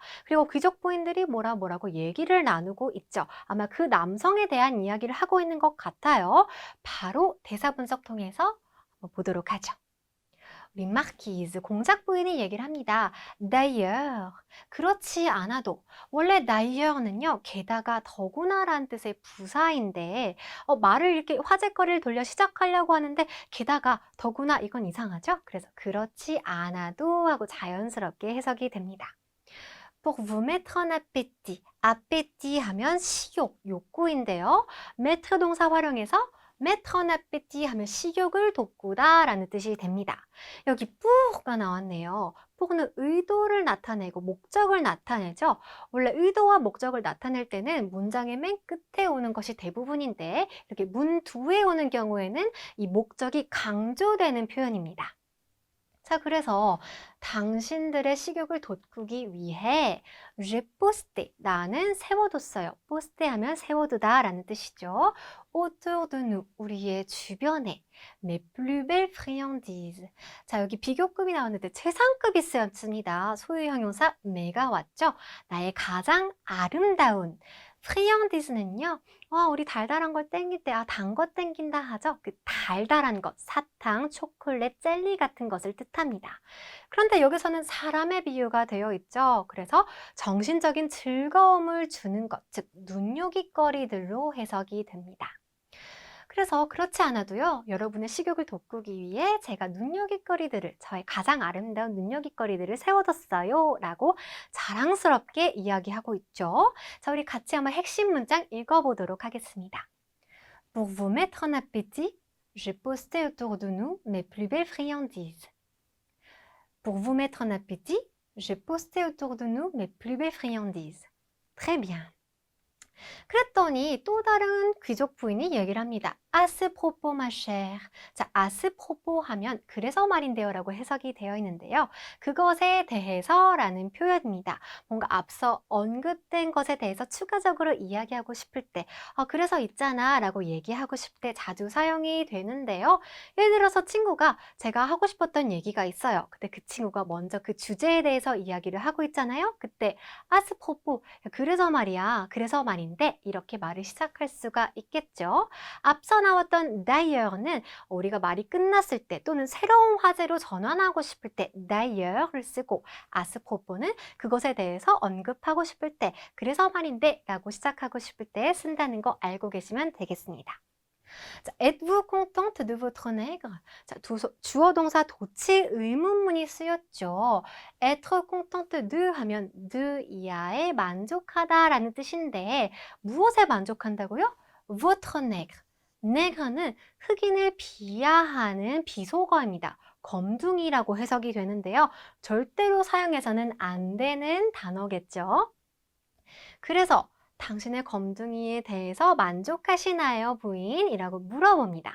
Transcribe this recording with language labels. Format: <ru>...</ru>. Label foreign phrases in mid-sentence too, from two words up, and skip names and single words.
<ko>그리고 귀족 부인들이 뭐라고 얘기를 나누고 있죠. 아마 그 남성에 대한 이야기를 하고 있는 것 같아요. 바로 대사 분석 통해서 한번 보도록 하죠. 우리 마키즈, 공작 부인이 얘기를 합니다. D'ailleurs, 그렇지 않아도 원래 d'ailleurs,는요 게다가 더구나라는 뜻의 부사인데 말을 이렇게 화제거리를 돌려 시작하려고 하는데 게다가 더구나 이건 이상하죠? 그래서 그렇지 않아도 하고 자연스럽게 해석이 됩니다.</ko> <fr>Pour vous mettre en appétit, appétit</fr> <ko>하면 식욕, 욕구인데요. mettre 동사 활용해서</ko> <fr>mettre en appétit</fr> <ko>하면 식욕을 돋구다 라는 뜻이 됩니다. 여기 pour가 나왔네요. pour는 의도를 나타내고 목적을 나타내죠. 원래 의도와 목적을 나타낼 때는 문장의 맨 끝에 오는 것이 대부분인데 이렇게 문 뒤에 오는 경우에는 이 목적이 강조되는 표현입니다. 자, 그래서 당신들의 식욕을 돋구기 위해</ko> <fr>j'ai posté,</fr> <ko>나는 세워뒀어요. posté 하면 세워두다 라는 뜻이죠.</ko> <fr>autour de nous,</fr> <ko>우리의 주변에</ko> <fr>mes plus belles friandises.</fr> <ko>자, 여기 비교급이 나왔는데 최상급이 쓰였습니다. 소유 형용사 메가 왔죠. 나의 가장 아름다운 friandis는요. 우리 달달한 걸 땡길 때 단 거 땡긴다 하죠. 그 달달한 것, 사탕, 초콜릿, 젤리 같은 것을 뜻합니다. 그런데 여기서는 사람의 비유가 되어 있죠. 그래서 정신적인 즐거움을 주는 것, 즉 눈요깃거리들로 해석이 됩니다. 그래서 그렇지 않아도요, 여러분의 식욕을 돋구기 위해 제가 눈여깃거리들을, 저의 가장 아름다운 눈여깃거리들을 세워뒀어요 라고 자랑스럽게 이야기하고 있죠. 자, 우리 같이 한번 핵심 문장 읽어보도록 하겠습니다.</ko> <fr>Pour vous mettre en appétit, j'ai posté autour de nous mes plus belles friandises. Pour vous mettre en appétit, j'ai posté autour de nous mes plus belles friandises. Très bien.</fr> <ko>그랬더니 또 다른 귀족 부인이 얘기를 합니다.</ko> <fr>À ce propos, ma chère.</fr> <ko>자,</ko> <fr>à ce propos</fr> <ko>하면 그래서 말인데요 라고 해석이 되어 있는데요. 그것에 대해서 라는 표현입니다. 뭔가 앞서 언급된 것에 대해서 추가적으로 이야기하고 싶을 때, 그래서 있잖아 라고 얘기하고 싶을 때 자주 사용이 되는데요. 예를 들어서 친구가 제가 하고 싶었던 얘기가 있어요. 근데 그 친구가 먼저 그 주제에 대해서 이야기를 하고 있잖아요.</ko> <fr>그때 à ce propos,</fr> <ko>그래서 말이야, 그래서 말인데 이렇게 말을 시작할 수가 있겠죠. 앞서 나왔던 d'ailleurs,는 우리가 말이 끝났을 때 또는 새로운 화제로 전환하고 싶을 때 d'ailleurs,를 쓰고</ko> <fr>à ce propos</fr> <ko>는 그것에 대해서 언급하고 싶을 때 그래서 말인데 라고 시작하고 싶을 때 쓴다는 거 알고 계시면 되겠습니다. 자,</ko> <fr>êtes-vous contente de votre nègre?</fr> <ko>자, 주어 동사 도치 의문문이 쓰였죠.</ko> <fr>être contente de</fr> <ko>하면 de 이하에 만족하다라는 뜻인데 무엇에 만족한다고요?</ko> <fr>votre nègre.</fr> <ko>nègre는 흑인을 비하하는 비속어입니다. 검둥이라고 해석이 되는데요. 절대로 사용해서는 안 되는 단어겠죠. 그래서 당신의 검둥이에 대해서 만족하시나요, 부인? 이라고 물어봅니다.</ko>